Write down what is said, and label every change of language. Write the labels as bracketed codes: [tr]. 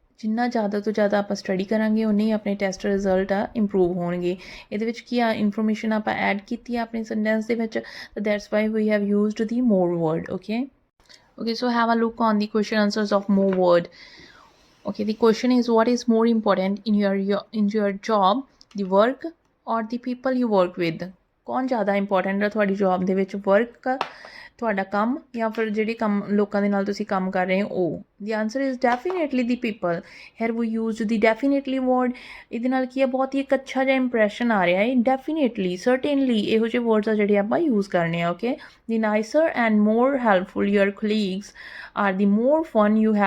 [pa] ਜਿੰਨਾ ਜ਼ਿਆਦਾ ਤੋਂ ਜ਼ਿਆਦਾ ਆਪਾਂ ਸਟੱਡੀ ਕਰਾਂਗੇ ਉਨੇ ਹੀ ਆਪਣੇ ਟੈਸਟ ਰਿਜ਼ਲਟ ਆ ਇੰਪਰੂਵ ਹੋਣਗੇ। ਇਹਦੇ ਵਿੱਚ ਕੀ ਆ ਇਨਫੋਰਮੇਸ਼ਨ ਆਪਾਂ ਐਡ ਕੀਤੀ ਆ ਆਪਣੇ ਸੈਂਟੈਂਸ ਦੇ ਵਿੱਚ, ਤਾਂ [en] That's why we have used the more word. Okay, so have a look on the question answers of more word. Okay, the question is, what is more important in your job, the work or the people you work with? [pa] कौन ज़्यादा important है थोड़ी job दे विच, work ਤੁਹਾਡਾ ਕੰਮ ਜਾਂ ਫਿਰ ਜਿਹੜੇ ਕੰਮ ਲੋਕਾਂ ਦੇ ਨਾਲ ਤੁਸੀਂ ਕੰਮ ਕਰ ਰਹੇ ਹੋ ਉਹ ਦੀ [en] answer is definitely the people here we use the definitely word [pa] ਇਹਦੇ ਨਾਲ ਕੀ ਆ ਬਹੁਤ ਹੀ ਇੱਕ ਅੱਛਾ ਜਿਹਾ ਇੰਪ੍ਰੈਸ਼ਨ ਆ ਰਿਹਾ ਹੈ ਡੈਫੀਨੇਟਲੀ ਸਰਟੇਨਲੀ ਇਹੋ ਜਿਹੇ ਵਰਡਸ ਆ ਜਿਹੜੇ ਆਪਾਂ ਯੂਜ਼ ਕਰਨੇ ਆ okay [en] the nicer and more helpful your colleagues are the more fun